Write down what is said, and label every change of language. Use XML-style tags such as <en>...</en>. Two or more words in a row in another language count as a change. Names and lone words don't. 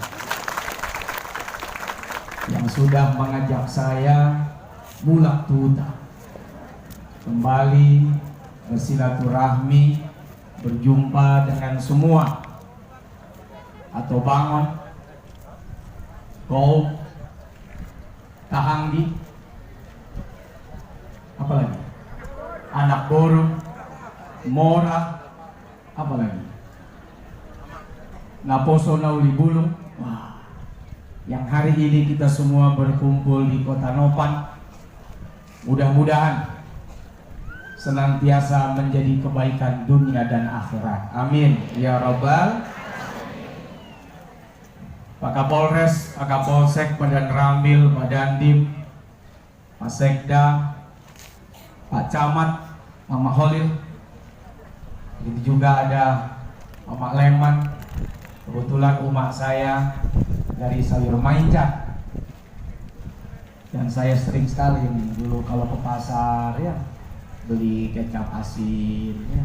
<id>yang sudah mengajak saya</id> <btm>mulak tuta</btm> <id>kembali bersilaturahmi, berjumpa dengan semua atau</id> <btm>bangun kau tahanggi</btm> <id>apalagi</id> <btm>anak boru mora</btm> <id>apalagi</id> <btm>naposo nauli bulung.</btm> <id>Wah, yang hari ini kita semua berkumpul di Kota Nopan mudah-mudahan senantiasa menjadi kebaikan dunia dan akhirat.</id> <ar>آمين يا رب ال.</ar> <id>Pak Kapolres, Pak Kapolsek, Pak Ramil, Pak Dandim, Pak Sekda, Pak Camat, Mama Holil. Itu juga ada Mama Leman. Kebetulan umat saya dari sayur mainca. Dan saya sering sekali dulu kalau ke pasar ya beli kecap asin ya.</id>